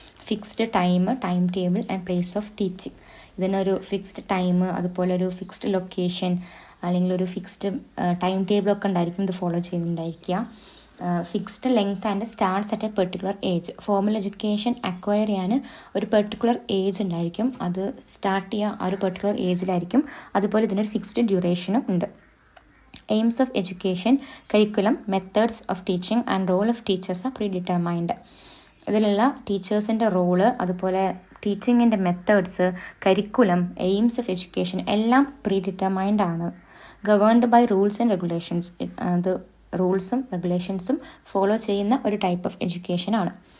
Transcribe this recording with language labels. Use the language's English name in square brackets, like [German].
[English] Fixed time table and place of teaching. [Malayalam] ഇതിനൊരു fixed time, അതുപോലെ ഒരു ഫിക്സ്ഡ് ലൊക്കേഷൻ അല്ലെങ്കിൽ ഒരു ഫിക്സ്ഡ് ടൈം ടേബിളൊക്കെ ഉണ്ടായിരിക്കും ഇത് follow ചെയ്യുന്നുണ്ടായിരിക്കുക. [English] Fixed length and starts at a particular age. [Malayalam] Formal education acquire ചെയ്യാൻ ഒരു പെർട്ടിക്കുലർ ഏജ് ഉണ്ടായിരിക്കും. അത് സ്റ്റാർട്ട് ചെയ്യുക ആ ഒരു പെർട്ടിക്കുലർ ഏജിലായിരിക്കും. അതുപോലെ ഇതിനൊരു ഫിക്സ്ഡ് ഡ്യൂറേഷനും ഉണ്ട്. [English] Aims of education, curriculum, methods of teaching and role of teachers are predetermined. [Malayalam] ഇതിലുള്ള ടീച്ചേഴ്സിൻ്റെ റോള്, അതുപോലെ ടീച്ചിങ്ങിൻ്റെ methods, curriculum, aims of education എല്ലാം പ്രീഡിറ്റർമൈൻഡ് ആണ്. [English] Governed by rules and regulations. [Malayalam] അത് റൂൾസും റെഗുലേഷൻസും ഫോളോ ചെയ്യുന്ന ഒരു ടൈപ്പ് ഓഫ് എഡ്യൂക്കേഷൻ ആണ്.